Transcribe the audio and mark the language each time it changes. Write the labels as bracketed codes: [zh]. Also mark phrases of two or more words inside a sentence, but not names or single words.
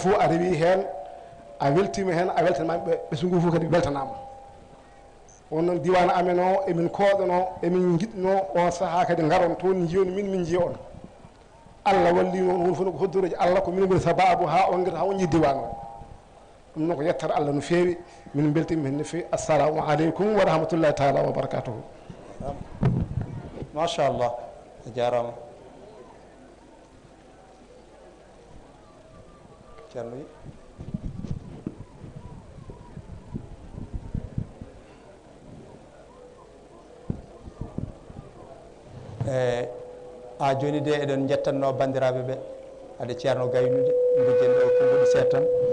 [ff] fof a rewi hen a weltima hen a weltanama ɓesgu fof kadi weltanama on noon diwan amen o emin kooɗono emin jiɗno on saaha kadi garon toon jiyoni min jiya on allah walli noon won fof ko hoddureji allah ko min goni sababu ha on gueta ha on jii diwan o ɗum noon ko yettere allah no feewi min beltima hen no feewi [ar] السلام عليكم ورحمة الله تعالى وبركاته [ff] machallah a jarama ceerno wi a joni de eɗen jettanno bandiraɓe ɓe haade ceerno gaynude gujjen ɗo ko goɗi seeɗa tan